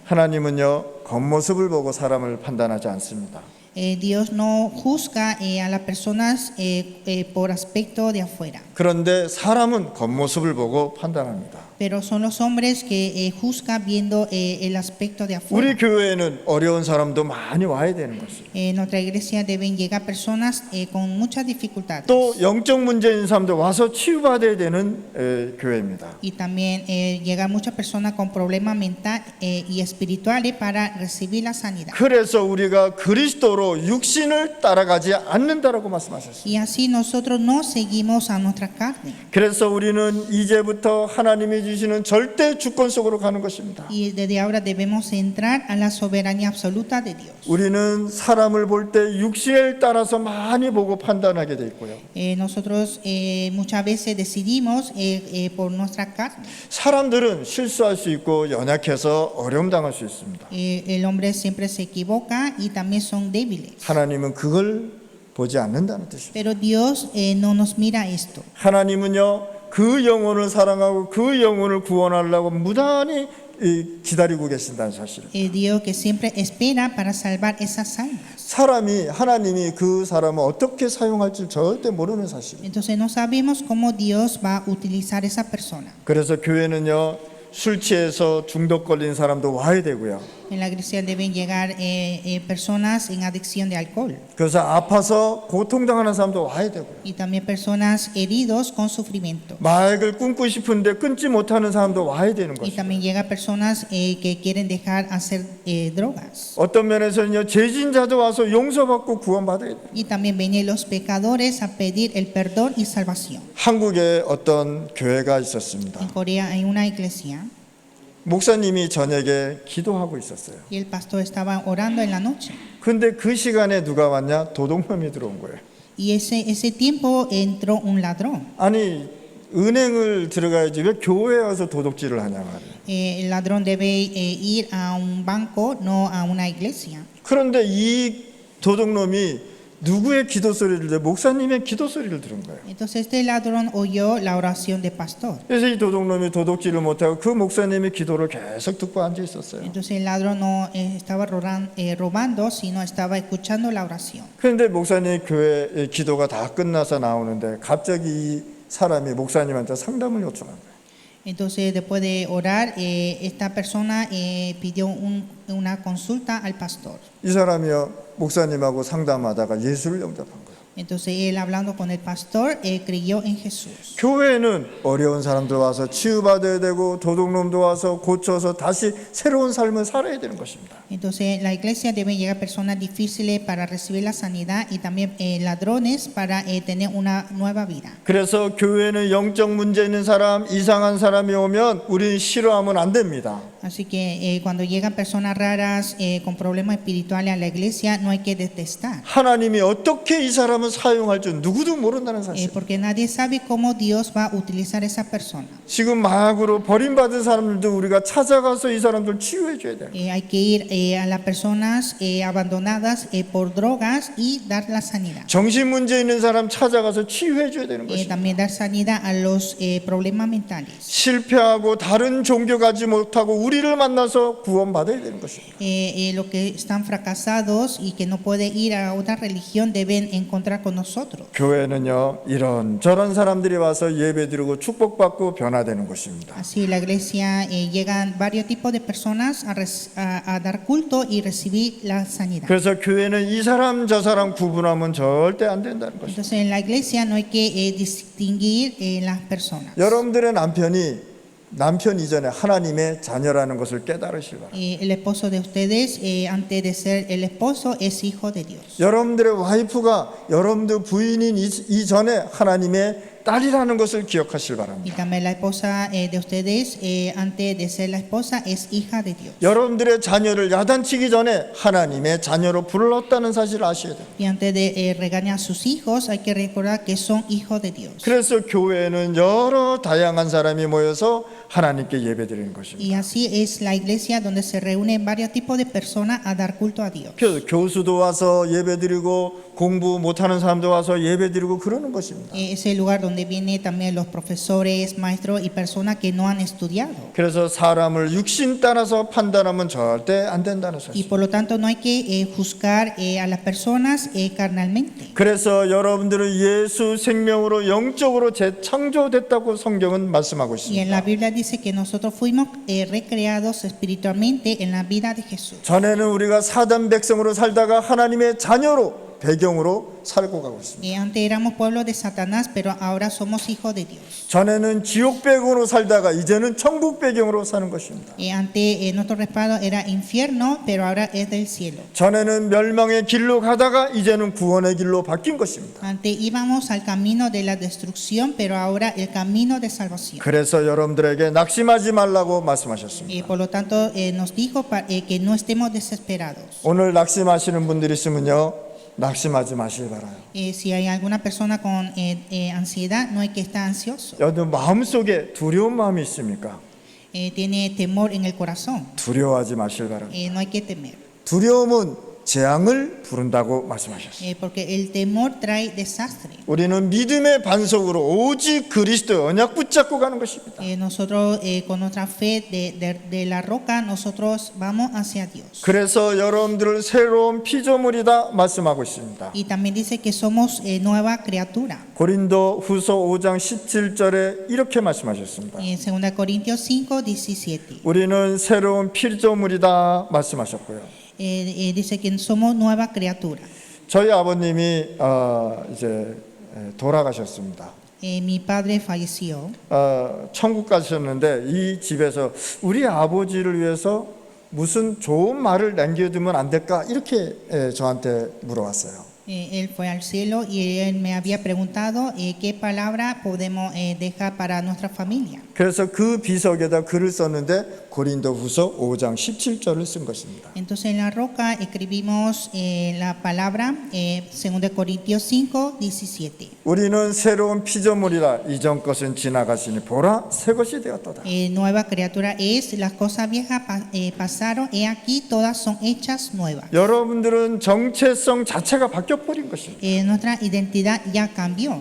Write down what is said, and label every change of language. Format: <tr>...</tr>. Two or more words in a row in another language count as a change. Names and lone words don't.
<ko>하나님은요 겉모습을 보고 사람을 판단하지 않습니다.</ko> <es>Dios no juzga a las personas por aspecto de afuera.</es> <ko>그런데 사람은 겉모습을 보고 판단합니다.</ko> <es>Pero son los hombres que juzgan viendo el aspecto de afuera.</es> <ko>우리 교회에는 어려운 사람도 많이 와야 되는 것이에요.</ko> <es>En nuestra iglesia deben llegar personas con muchas dificultades.</es> <ko>또 영적 문제인 사람도 와서 치유받아야 되는 교회입니다.</ko> <es>Y también llegar muchas personas con problemas mentales y espirituales para recibir la sanidad.</es> <ko>그래서 우리가 그리스도로 육신을 따라가지 않는다라고 말씀하셨어요.</ko> <es>Y así nosotros no seguimos a nuestra nuestra carne.</es> <ko>그래서 우리는 이제부터 하나님이 주시는 절대 주권 속으로 가는 것입니다.</ko> <es>Y desde ahora debemos entrar a la soberanía absoluta de Dios.</es> <ko>우리는 사람을 볼 때 육신을 따라서 많이 보고 판단하게 돼 있고요.</ko> <es>Nosotros muchas veces decidimos por nuestra carne.</es> <ko>사람들은 실수할 수 있고 연약해서 어려움 당할 수 있습니다.</ko> <es>El hombre siempre se equivoca y también son débiles.</es> <ko>하나님은 그걸 보지 않는다는 뜻입니다.</ko> <es>Pero Dios no nos mira esto.</es> <ko>하나님은요, 그 영혼을 사랑하고 그 영혼을 구원하려고 무단히 기다리고 계신다는 사실을.</ko> <es>Dios que siempre espera para salvar esas almas.</es> <ko>하나님이 그 사람을 어떻게 사용할지 절대 모르는 사실입니다.</ko> <es>Entonces no sabemos cómo Dios va a utilizar esa persona.</es> <ko>그래서 교회는요, 술 취해서 중독 걸린 사람도 와야 되고요.</ko> <es>En la iglesia deben llegar personas en adicción de alcohol</es> <ko>그래서 아파서 고통당하는 사람도 와야 되고요.</ko> <es>y también personas heridos con sufrimiento.</es> <ko>마약을 끊고 싶은데 끊지 못하는 사람도 와야 되는</ko> <es>Y</es> <ko>것입니다.</ko> <es>también llega personas que quieren dejar hacer drogas.</es> <ko>어떤 면에서는요, 죄진자도 와서 용서받고 구원받아야 돼요.</ko> <es>Y también vienen los pecadores a pedir el perdón y salvación.</es> <ko>한국에 어떤 교회가 있었습니다.</ko> <es>En Corea hay una iglesia</es> <ko>목사님이 저녁에 기도하고 있었어요.</ko> <es>y el pastor estaba orando en la noche.</es> <ko>근데 그 시간에 누가 왔냐? 도둑놈이 들어온 거예요.</ko> <es>Y ese tiempo entró un ladrón.</es> <ko>아니, 은행을 들어가야지 왜 교회에 와서 도둑질을 하냐 말이에요.</ko> <es>El ladrón debe ir a un banco, no a una iglesia.</es> <ko>그런데 이 도둑놈이 누구의 기도 소리를 들어? 목사님의 기도 소리를 들은 거예요.</ko> <es>Entonces este ladrón oyó la oración del pastor.</es> <ko>그래서 이 도둑놈이 도둑질을 못하고 그 목사님의 기도를 계속 듣고 앉아 있었어요.</ko> <es>Entonces el ladrón no estaba robando, sino estaba escuchando la oración.</es> <ko>그런데 목사님 교회 기도가 다 끝나서 나오는데 갑자기 이 사람이 목사님한테 상담을 요청한 거예요.</ko> <es>Entonces después de orar, esta persona pidió una consulta al pastor.</es> <ko>이 사람이요, 목사님하고 상담하다가 예수를 영접한 거예요.</ko> <es>Entonces él hablando con el pastor creyó en Jesús.</es> <ko>교회에는 어려운 사람들 와서 치유받아야 되고 도둑놈도 와서 고쳐서 다시 새로운 삶을 살아야 되는 것입니다.</ko> <es>Entonces la iglesia debe llegar personas difíciles para recibir la sanidad y también ladrones para tener una nueva vida.</es> <ko>그래서 교회는 영적 문제 있는 사람, 이상한 사람이 오면 우리는 싫어하면 안 됩니다.</ko> <es>Así que cuando llegan personas raras con problemas espirituales a la iglesia, no hay que detestar.</es> <ko>하나님이 어떻게 이 사람을 사용할 줄 누구도 모른다는 사실.</ko> <es>Porque nadie sabe cómo Dios va a utilizar esa persona.</es> <ko>지금 마약으로 버림받은 사람들도 우리가 찾아가서 이 사람들 치유해 줘야 돼요.</ko> <es>Hay que ir a las personas abandonadas por drogas y dar la sanidad.</es> <ko>정신 문제 있는 사람 찾아가서 치유해 줘야 되는 것입니다.</ko> <es>También dar sanidad a los problemas mentales.</es> <ko>실패하고 다른 종교 가지 못하고 우리를 만나서 구원받아야 되는 것입니다.</ko> <es>Los que están fracasados y que no pueden ir a otra religión deben encontrar con nosotros.</es> <ko>교회는요, 이런 저런 사람들이 와서 예배드리고 축복받고 변화되는 곳입니다.</ko> <es>Así la iglesia llegan varios tipos de personas a dar culto y recibir la sanidad.</es> <ko>그래서 교회는 이 사람 저 사람 구분하면 절대 안 된다는 것입니다.</ko> <es>Entonces en la iglesia no hay que distinguir las personas.</es> <ko>여러분들의 남편 이전에 하나님의 자녀라는 것을 깨달으시기 바랍니다.</ko> <es>El esposo de ustedes, antes de ser el esposo, es hijo de Dios.</es> <ko>여러분들의 와이프가 여러분들 부인인 이전에 하나님의 딸이라는 것을 기억하시기</ko> <es>Y</es> <ko>바랍니다.</ko> <es>también la esposa de ustedes, antes de ser la esposa, es hija de Dios.</es> <ko>여러분들의 자녀를 야단치기 전에 하나님의 자녀로 불렀다는 사실을 아셔야 돼요.</ko> <es>Y antes de regañar a sus hijos, hay que recordar que son hijos de Dios.</es> <ko>그래서 교회에는 여러 다양한 사람이 모여서 하나님께 예배드리는 것입니다.</ko> <es>Y así es la iglesia donde se reúnen varios tipos de personas a dar culto a Dios.</es> <ko>교수도 와서 예배드리고 공부 못하는 사람도 와서 예배드리고 그러는 것입니다.</ko> <es>Es el lugar donde vienen también los profesores, maestros y personas que no han estudiado.</es> <ko>그래서 사람을 육신 따라서 판단하면 절대 안 된다는</ko> <es>Y</es> <ko>사실.</ko> <es>por lo tanto no hay que juzgar a las personas carnalmente.</es> <ko>그래서 여러분들은 예수 생명으로 영적으로 재창조됐다고 성경은 말씀하고</ko> <es>Y en la</es> <ko>있습니다.</ko> <es>Biblia dice que nosotros fuimos recreados espiritualmente en la vida de Jesús.</es> <ko>전에는 우리가 사단 백성으로 살다가 하나님의 자녀로 배경으로 살고 가고 있습니다.</ko> <es>Antes éramos pueblo de Satanás, pero ahora somos hijos de Dios.</es> <ko>전에는 지옥 배경으로 살다가 이제는 천국 배경으로 사는 것입니다.</ko> <es>Antes nuestro respaldo era infierno, pero ahora es del cielo.</es> <ko>전에는 멸망의 길로 가다가 이제는 구원의 길로 바뀐 것입니다.</ko> <es>Antes íbamos al camino de la destrucción, pero ahora el camino de salvación.</es> <ko>그래서 여러분들에게 낙심하지 말라고 말씀하셨습니다.</ko> <es>Por lo tanto, nos dijo que no estemos desesperados.</es> <ko>오늘 낙심하시는 분들이 있으면요, 낙심하지 마시기 바라요.</ko> <es>Si hay alguna persona con ansiedad, no hay que estar ansioso.</es> <ko>여러분 마음속에 두려운 마음이 있습니까?</ko> <es>Tiene temor en el corazón.</es> <ko>두려워하지 마시기 바랍니다.</ko> <es>No hay que temer.</es> <ko>두려움은 재앙을 부른다고 말씀하셨어요.</ko> <es>Porque el temor trae desastre.</es> <ko>우리는 믿음의 반석으로 오직 그리스도의 언약 붙잡고 가는 것입니다.</ko> <es>Nosotros con nuestra fe de la roca, nosotros vamos hacia Dios.</es> <ko>그래서 여러분들을 새로운 피조물이다 말씀하고 있습니다.</ko> <es>Y también dice que somos nueva criatura.</es> <ko>고린도 후서 5장 17절에 이렇게 말씀하셨습니다.</ko> <es>En 2 Corintios 5:17.</es> <ko>우리는 새로운 피조물이다 말씀하셨고요.</ko> <es>Dice que somos nueva criatura.</es> <ko>저희 아버님이 이제 돌아가셨습니다.</ko> <es>Mi padre falleció.</es> <ko>천국 가셨는데 이 집에서 우리 아버지를 위해서 무슨 좋은 말을 남겨두면 안 될까 이렇게 저한테 물어왔어요.</ko> <es>Él fue al cielo y él me había preguntado qué palabra podemos dejar para nuestra familia.</es> <ko>그래서 그 비석에다 글을 썼는데 고린도후서 5장 17절을 쓴 것입니다.</ko> <es>Entonces en la roca escribimos la palabra 2 Corintios 5:17.</es> <ko>우리는 새로운 피조물이라 이전 것은 지나갔으니 보라 새 것이 되었도다.</ko> <es>Nueva criatura es, las cosas viejas pasaron, he aquí todas son hechas nuevas.</es> <ko>여러분들은 정체성 자체가 바뀌어버린 것입니다.</ko> <es>Nuestra identidad ya cambió.</es>